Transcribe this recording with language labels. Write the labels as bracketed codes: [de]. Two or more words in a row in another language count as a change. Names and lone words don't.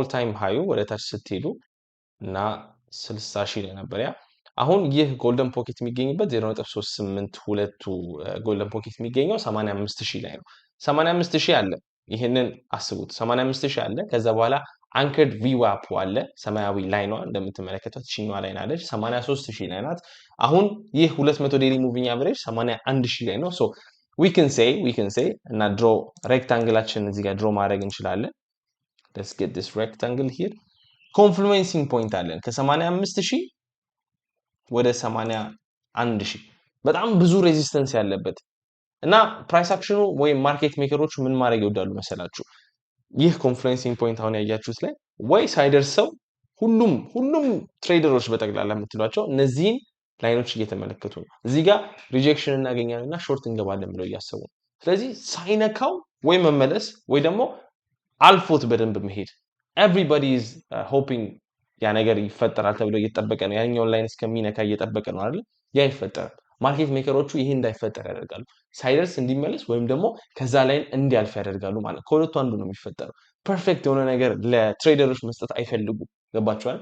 [am] ታይም ሃዩ ወደ ታች ስትሄዱ እና 60,000 ላይ ነበር ያ። አሁን ይህ [en] golden pocket [am] የሚገኝበት 0.382 [en] golden pocket [am] የሚገኘው 85,000 ላይ ነው። 85,000 አለ። ይሄንን አስቡት። 85,000 አለ። ከዛ በኋላ [en] anchored VWAP [am] አለ። ሰማያዊ ላይኗ እንደምትመለከቷት ቺኛዋ ላይ ናለች። 83,000 ላይ ናት። አሁን ይህ 200 [en] daily moving average [am] 81,000 ላይ ነው። ሶ [en] we can say [am] እና ድሮ ሬክታንግላችን እዚህ ጋር ድሮ ማድረግ እንችላለን። [en] let's get this rectangle here confluencing point [am] አለን ከ85,000 ወደ 81,000 በጣም ብዙ ሬዚስተንስ ያለበት እና [en] price action [am] ወይም [en] market makers [am] ምን ማድረግ ይወዳሉ መሰላችሁ? ይህ [en] confluencing point [am] አሁን ያያችሁት ላይ ወይ ሳይደርሰው ሁሉም ትሬደሮች በጠቅላላ የምትሏቸው እነዚህን ላይኖች እየተመለከቱ ነው። እዚህ ጋር ሪጀክሽን እናገኛለንና ሾርት እንገባለን ብለው እያሰቡ ነው። ስለዚህ ሳይነካው ወይ መመለስ ወይ ደግሞ አልፎት በደንብ መሄድ [en] everybody is hoping [am] ያ ነገር ይፈጠራል ተብሎ እየተጠበቀ ነው። ያኛውን ላይን እስከሚነካ እየጠበቀ ነው አይደል? ያ ይፈጠራል። [en] market makers [am] ይሄ እንዳይፈጠር ያደርጋሉ። ሳይደርስ እንዲመለስ ወይም ደግሞ ከዛ ላይን እንዲያልፍ ያደርጋሉ ማለት ከሁለቱ አንዱ ነው የሚፈጠረው። ፐርፌክት የሆነ ነገር ለትሬደሮች መስጠት አይፈልጉም። ገባችኋል?